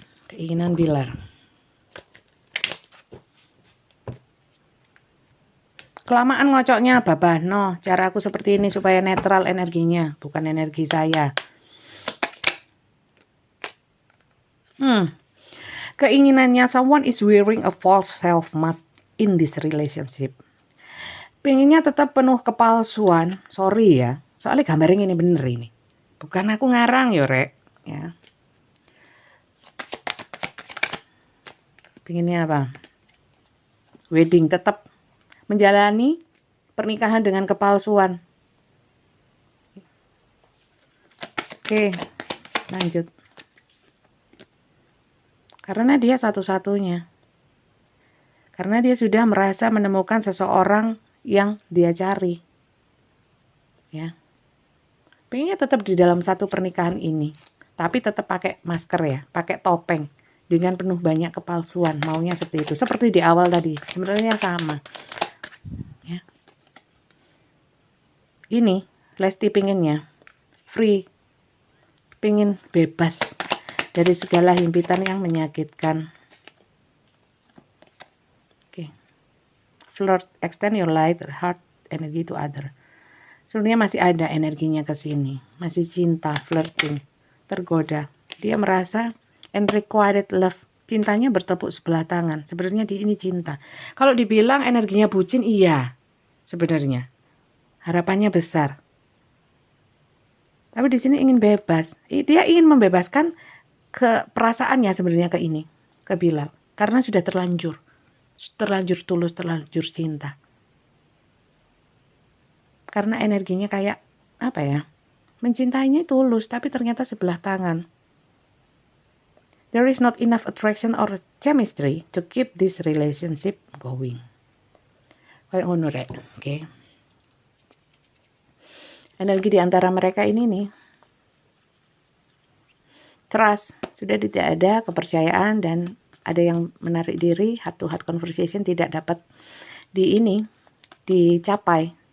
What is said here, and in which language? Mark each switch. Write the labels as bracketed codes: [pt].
[id] Keinginan Bilar. Kelamaan ngocoknya, babah. No, cara aku seperti ini supaya netral energinya, bukan energi saya. Keinginannya, [en] someone is wearing a false self mask in this relationship. [id] Pengennya tetap penuh kepalsuan. Sorry ya, soalnya gambarnya ini bener ini. Bukan aku ngarang ya, Rek. Ya. Pengennya apa? Wedding, tetap menjalani pernikahan dengan kepalsuan. Oke, lanjut. Karena dia satu-satunya. Karena dia sudah merasa menemukan seseorang yang dia cari. Ya. Pengennya tetap di dalam satu pernikahan ini. Tapi tetap pakai masker ya, pakai topeng. Dengan penuh banyak kepalsuan, maunya seperti itu. Seperti di awal tadi, sebenarnya sama. Ya. Ini Lesti pinginnya free, pingin bebas dari segala himpitan yang menyakitkan. Oke. [en] Flirt, extend your light, heart, energy to other. [id] Sebenarnya masih ada energinya ke sini, masih cinta, flirting, tergoda. Dia merasa unrequited love, cintanya bertepuk sebelah tangan. Sebenarnya ini cinta. Kalau dibilang energinya bucin, iya, sebenarnya harapannya besar. Tapi di sini ingin bebas. Dia ingin membebaskan ke perasaannya sebenarnya ke ini, ke Bilal, karena sudah terlanjur tulus, terlanjur cinta. Karena energinya kayak apa ya? Mencintainya tulus, tapi ternyata sebelah tangan. [en] There is not enough attraction or chemistry to keep this relationship going. [jv] Kayak ngono rek, oke. [id] Energi di antara mereka ini nih, trust, sudah tidak ada kepercayaan dan ada yang menarik diri, [en] heart to heart conversation [id] tidak dapat dicapai.